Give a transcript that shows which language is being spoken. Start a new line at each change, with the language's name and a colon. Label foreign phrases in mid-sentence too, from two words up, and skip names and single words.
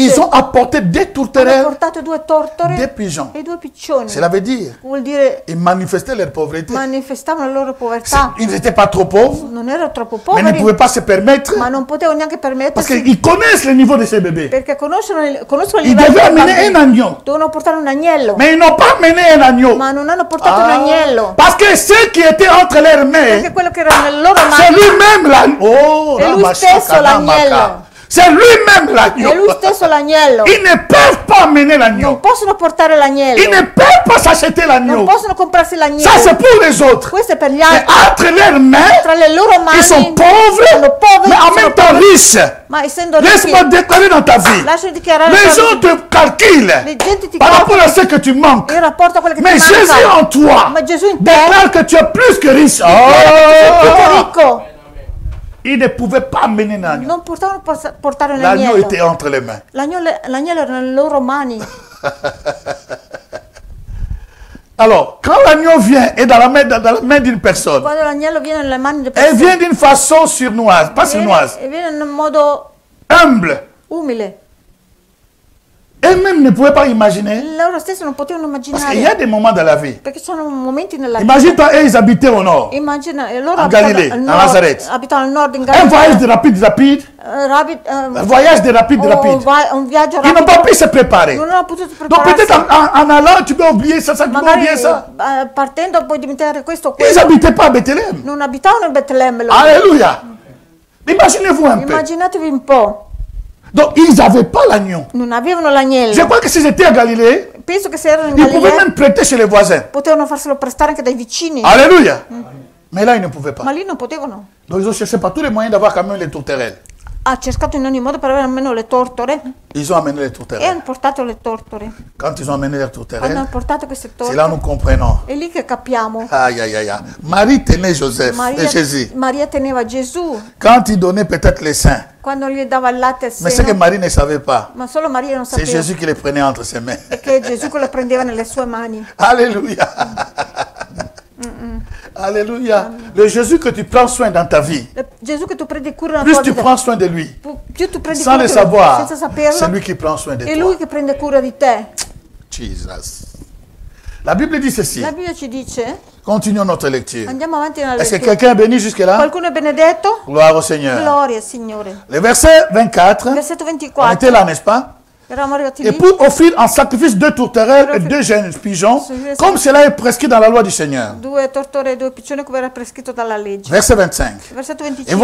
French: ils ont apporté 2 tourterelles,
Italian: hanno portato 2 tortore,
French: 2 pigeons.
Italian: E 2 piccioni.
French: Cela veut dire,
Italian: vuol dire,
French: ils manifestaient leur pauvreté.
Italian: Manifestavano la loro povertà.
French: Ils n'étaient pas trop pauvres,
Italian: non erano troppo poveri,
French: mais ne pouvaient pas se permettre,
Italian: ma non potevano neanche permettersi,
French: parce qu'ils connaissent le niveau de ces bébés.
Italian: Perché conoscono il
French: ils devaient amener un agneau.
Italian: Dovevano portare un agnello.
French: Mais ils n'ont pas amené un agneau.
Italian: Ma non hanno portato un agnello.
French: Parce que ce qui était entre leurs mains,
Italian: perché quello che era nelle loro mani,
French: lui-même l'agneau. Oh,
Italian: è lui stesso l'agnello.
French: C'est lui-même l'agneau.
Italian: È lui stesso l'agnello.
French: Ils ne peuvent pas amener l'agneau.
Italian: Non possono portare l'agnello.
French: Ils ne peuvent pas s'acheter l'agneau.
Italian: Non possono comprarsi l'agnello.
French: Ça c'est pour les autres.
Italian: Questo è per gli altri.
French: Mais entre leurs mains,
Italian: tra le loro mani,
French: ils sont pauvres, mais en même temps riches.
Italian: Ma essendo ricchi,
French: laisse-moi déclarer dans ta vie. Les gens te calculent par rapport à ce que tu manques. Mais Jésus en toi déclare que tu es plus que riche. Oh! Ils ne pouvaient pas amener l'agneau.
Italian: Non potevano portare un agnello.
French: L'agneau était entre les mains.
Italian: L'agnello era nelle loro mani.
French: Alors, quand l'agneau vient et dans la main d'une personne,
Italian: quando l'agnello viene nelle mani delle persone,
French: elle vient d'une façon sournoise, pas sournoise.
Italian: Viene in un modo
French: humble.
Italian: Umile.
French: Eux-mêmes ne pouvaient pas imaginer.
Italian: Loro stessi non potevano immaginare.
French: Parce qu'il y a des moments dans la vie.
Italian: Perché ci sono momenti nella vita.
French: Imagine-toi, ils habitaient au nord.
Italian: Immagina, loro
French: en Galilée, à Nazareth.
Italian: Abitano al nord in Galilea.
French: Un voyage de rapide. Un voyage de rapide.
Italian: Un viaggio rapido.
French: Ils n'ont pas pu se préparer.
Italian: Non hanno potuto prepararsi.
French: Donc peut-être en allant, tu peux oublier ça, tu peux oublier ça.
Italian: Partendo puoi dimenticare questo.
French: Ils n'habitaient pas à Bethléem.
Italian: Non abitavano in Betlemme.
French: Alléluia. Imaginez-vous un peu.
Italian: Immaginatevi un po'.
French: Donc ils n'avaient pas l'agneau.
Italian: Non avevano l'agnello.
French: Je crois que si j'étais à Galilée,
Italian: penso che se erano in Galilea,
French: ils pouvaient même prêter chez les voisins.
Italian: Potevano farselo prestare anche dai vicini.
French: Alléluia. Mais là ils ne pouvaient pas.
Italian: Ma lì non potevano.
French: Donc ils ont cherché par tous les moyens d'avoir quand même les tourterelles.
Italian: ha cercato in ogni modo per avere almeno le tortore.
French: Ils ont amené les tourterelles.
Italian: E hanno portato le tortore.
French: Quand ils ont amené les tourterelles,
Italian: Hanno portato queste tortore.
French: c'est là nous comprenons.
Italian: È lì che capiamo. Aïe, aïe, aïe.
French: Marie tenait Joseph et Jésus.
Italian: Maria teneva Gesù.
French: Quand il donnait peut-être les seins.
Italian: Quando gli dava il latte al seno.
French: Mais c'est que Marie ne savait pas.
Italian: Ma solo Maria non sapeva.
French: C'est Jésus qui les prenait entre ses mains.
Italian: E che Gesù che le prendeva nelle sue mani.
French: Alléluia. Alléluia. Le Jésus que tu prends soin dans ta vie.
Italian: Gesù che tu prendi cura
French: Plus tu prends soin de lui.
Italian: Più tu prendi
French: Sans
Italian: cura
French: le savoir.
Italian: senza saperlo.
French: C'est lui qui prend soin de toi.
Italian: È lui che prende cura di te.
French: Jesus. La Bible dit ceci.
Italian: La Bibbia ci dice.
French: Continuons notre lecture.
Italian: Andiamo avanti nella
French: Est-ce
Italian: lettura.
French: que quelqu'un est béni jusque-là?
Italian: Qualcuno è benedetto?
French: Gloire au Seigneur.
Italian: Gloria al Signore.
French: Le verset 24.
Italian: Versetto
French: On
Italian: 24.
French: était là, n'est-ce pas?
Italian: Eravamo arrivati
French: Et
Italian: lì.
French: pour offrir en sacrifice 2 tourterelles et 2 jeunes pigeons, comme cela est prescrit dans la loi du Seigneur.
Italian: 2 tortore e 2 piccioni come era prescritto dalla legge.
French: Verset 25.
Italian: Versetto
French: Et
Italian: 25.